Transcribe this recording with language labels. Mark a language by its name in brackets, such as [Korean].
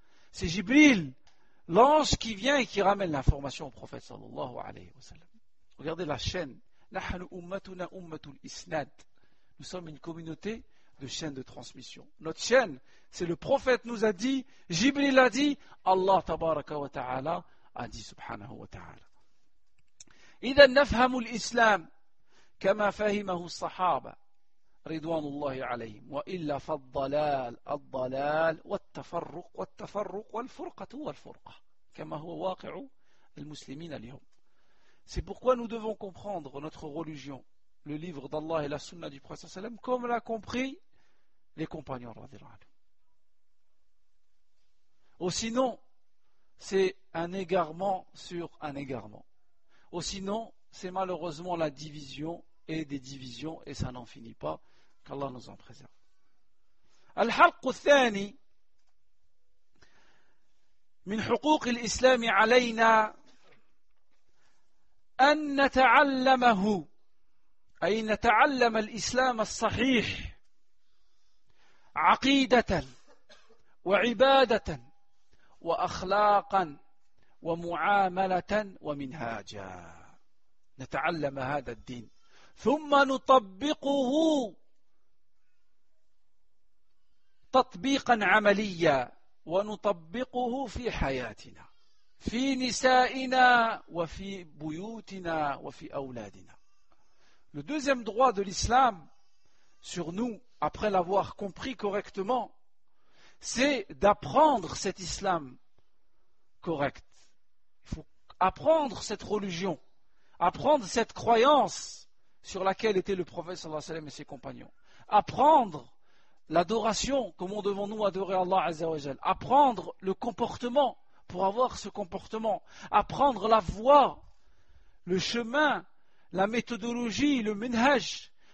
[French] C'est Jibril, l'ange qui vient et qui ramène l'information au prophète sallallahu alayhi wa sallam. Regardez la chaîne. [Arabic] Nahnu ummatuna ummatul isnad. [French] Nous sommes une communauté de chaînes de transmission. Notre chaîne, c'est le prophète nous a dit, Jibril a dit, Allah tabaraka wa ta'ala a dit subhanahu wa ta'ala. [Arabic] إذا نفهم الإسلام كما فهمه الصحابة رضوان الله عليهم وإلا فالضلال الضلال والتفرق والفرقة والفرقة كما هو واقع المسلمين اليوم. [French] C'est pourquoi nous devons comprendre notre religion, le livre d'Allah et la sunna du prophète sallam, comme l'a compris les compagnons radhiyallahu anhum. Ou sinon, c'est un égarement sur un égarement. Ou sinon, c'est malheureusement la division et des divisions, et ça n'en finit pas, qu'Allah nous en préserve. [Arabic] الحق الثاني من حقوق الإسلام علينا أن نتعلمه، أي نتعلم الإسلام الصحيح عقيدة وعبادة وأخلاقا ومعاملة ومنهاجا. نتعلم هذا الدين ثم نطبقه تطبيقا عمليا ونطبقه في حياتنا في نسائنا وفي بيوتنا وفي أولادنا. [French] Le deuxième droit de l'islam sur nous, après l'avoir compris correctement, c'est d'apprendre cet islam correct. Il faut apprendre cette religion, apprendre cette croyance sur laquelle était le prophète sallallahu alayhi wa sallam et ses compagnons, apprendre l'adoration, comment devons-nous adorer Allah azza wa jal, apprendre le comportement pour avoir ce comportement, apprendre la voie, le chemin, la méthodologie, le minhaj,